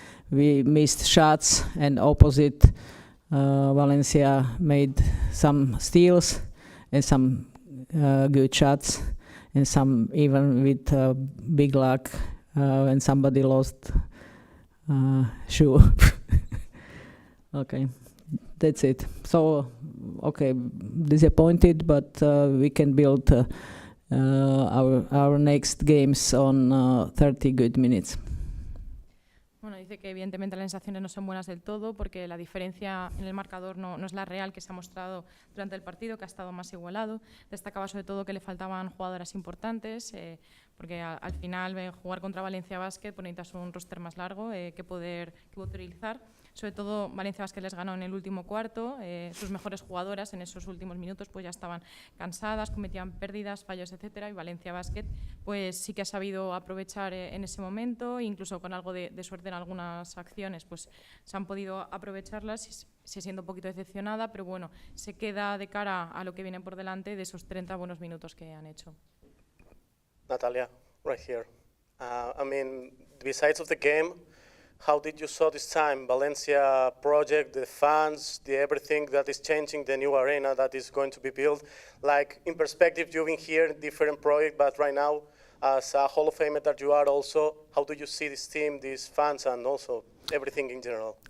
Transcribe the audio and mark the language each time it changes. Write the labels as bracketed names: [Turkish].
[English] We missed shots, and opposite Valencia made some steals and some good shots, and some even with big luck when somebody lost shoe. Okay, that's it. So, okay, disappointed, but we can build our next games on 30 good minutes. [Spanish] Bueno, dice que evidentemente las sensaciones no son buenas del todo porque la diferencia en el marcador no es la real que se ha mostrado durante el partido, que ha estado más igualado. Destacaba sobre todo que le faltaban jugadoras importantes, porque al final jugar contra Valencia Basket necesitas un roster más largo que poder utilizar. Sobre todo Valencia Basket les ganó en el último cuarto, sus mejores jugadoras en esos últimos minutos pues ya estaban cansadas, cometían pérdidas, fallos, etcétera, y Valencia Basket pues sí que ha sabido aprovechar en ese momento, incluso con algo de suerte en algunas acciones pues se han podido aprovecharlas. Se siente un poquito decepcionada, pero bueno, se queda de cara a lo que viene por delante de esos 30 buenos minutos que han hecho. [English] Natalia, right here. I mean, besides of the game, how did you saw this time Valencia project, the fans, the everything that is changing, the new arena that is going to be built? Like in perspective, you've been here in different projects, but right now, as a Hall of Famer that you are also, how do you see this team, these fans, and also everything in general?